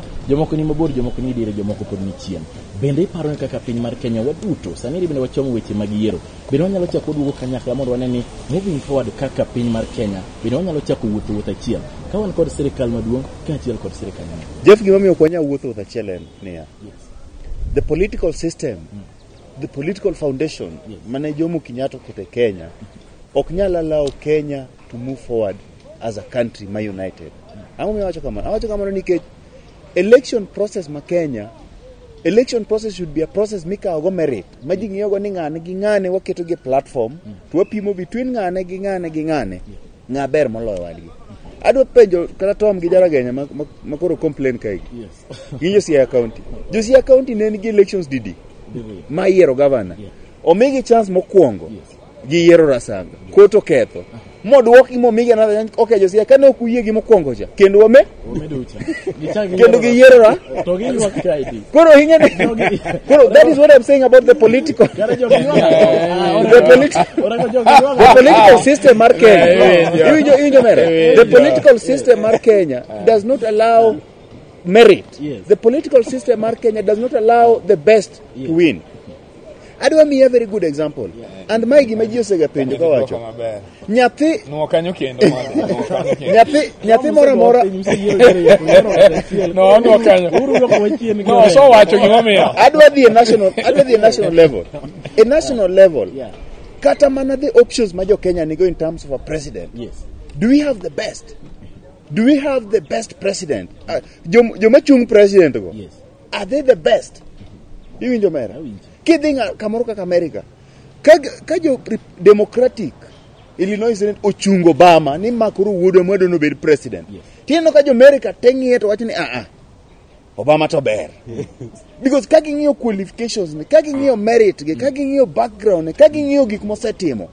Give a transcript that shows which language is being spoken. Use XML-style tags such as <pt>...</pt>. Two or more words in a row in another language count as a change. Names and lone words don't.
<luo>Jomoko ni mabor, jomoko ni dire, jomoko pod ni chien. Bende iparo ni kaka piny mar Kenya waduto saniri bende wachomo weche mag yiero. Bende wanyalo chako duogo kanyakla mondo wane ni</luo> <en>moving forward</en> <luo>kaka piny mar Kenya bende wanyalo chako wuotho achiel. Ka wan kod sirikal maduong' kaachiel kod sirikal matin. Jeff, gimomiyo kwanya wuotho achiel en niya.</luo> <en>The political system, the political foundation,</en> <luo>mane Jomo Kenyatta kote Kenya, ok nyal</luo> <en>allow Kenya to move forward as a country</en> <luo>ma united. Ang'o wacho kamano? Awacho kamano nikech</luo> <en>election process</en> <luo>ma Kenya,</luo> <en>election process should be a process</en> <luo>mikawo go merit. Ma ji ng'iyo go ni ng'ane gi ng'ane waketo gi platform,</luo> <en>to wapimo between</en> <luo>ng'ane gi ng'ane. Ng'a ber moloyo wadgi. adwa penjo kata Tom gi Jaragenya ma koro complain kai</luo> <en>Yes.</en> <luo>gi Siaya County. Siaya County ne nigi elections didi ma yiero governor. Omigi chance mokwongo gi yiero Rasanga. Koto ketho. Moduoki momigi another okay Siaya kane ok uyie gi mokwongo cha. Kendo wame kendo gi yiero ra. To gi ywak kaidi. Koro hinga koro</luo> <en>that is what I'm saying about the political the political system mar Kenya.</en> <luo>Injo mere.</luo> <en>The political system mar Kenya does not allow merit. Yes. The political system mar Kenya does not allow the best to win.</en> <luo>Adwa miya</luo> <en>a very good example. And my</en> <luo>gima ji osega penjo ka wacho. Nyathi no kanyo kendo nyathi moro moro no kanyo no so wacho gima miyo adwa dhi national level.</luo> <en>A national level. Yeah.</en> <luo>Kata mana</luo> <en>the options</en> <luo>ma jo Kenya nigo</luo> <en>in terms of a president. Yes. Do we have the best? Do we have the best president?</en> <luo>Joma chung president go.</luo> <en>Yes. Are they the best?</en> <luo>Iwinjo mera. Awinjo. Kidinga kamoro kaka America. Ka jo</luo> <en>Democratic Illinois Senate</en> <luo>ochungo Obama ni makuru wuodo mwedo no bed president. Yes. Tieno ka jo America teng'ie to wachni Obama to ber. Because kaki ng'iyo qualifications ne, kaki ng'iyo merit ge, kaki ng'iyo background ne, kaki ng'iyo gik mosetimo.</luo>